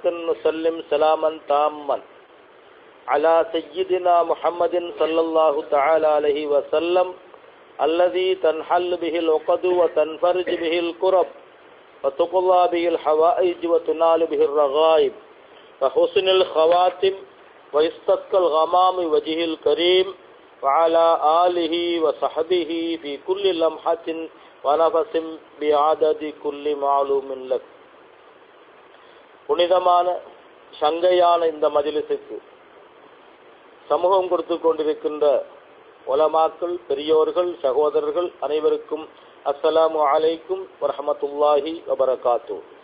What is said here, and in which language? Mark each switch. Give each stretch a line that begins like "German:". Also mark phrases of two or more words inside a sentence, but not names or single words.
Arabic: وسلم سلاما تاما على سيدنا محمد صلى الله تعالى عليه وسلم الذي تنحل به العقد وتنفرج به الكرب وتقضى به الحوائج وتنال به الرغائب وحسن الخواتم ويستسقى الغمام وجهه الكريم وعلى آله وصحبه في كل لمحة ونفس بعدد كل معلوم لك.
Tamil: புனிதமான சங்கையான இந்த மஜ்லிஸுக்கு சமூகம் கொடுத்து கொண்டிருக்கின்ற உலமாக்கள், பெரியோர்கள், சகோதரர்கள் அனைவருக்கும்
Arabic: السلام عليكم ورحمة الله وبركاته.